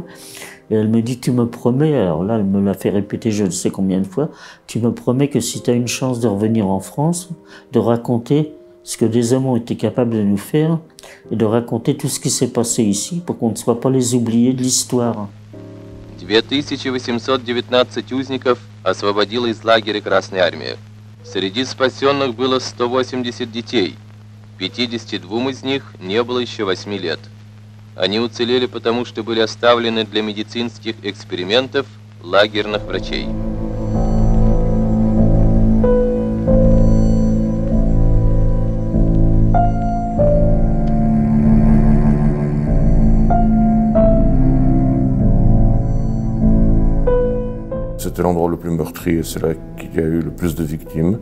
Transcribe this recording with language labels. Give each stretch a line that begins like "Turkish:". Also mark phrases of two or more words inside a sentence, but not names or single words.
French: Et elle me dit, tu me promets, alors là elle me l'a fait répéter je ne sais combien de fois, tu me promets que si tu as une chance de revenir en France, de raconter ce que des hommes ont été capables de nous faire, et de raconter tout ce qui s'est passé ici, pour qu'on ne soit pas les oubliés de l'histoire.
Russian: 2819 узников освободила из лагеря Красная Армия. Среди спасенных было 180 детей. 52 из них не было еще 8 лет. Они уцелели потому, что были оставлены для медицинских экспериментов лагерных врачей.
French: C'était l'endroit le plus meurtrier, c'est là qu'il y a eu le plus de victimes.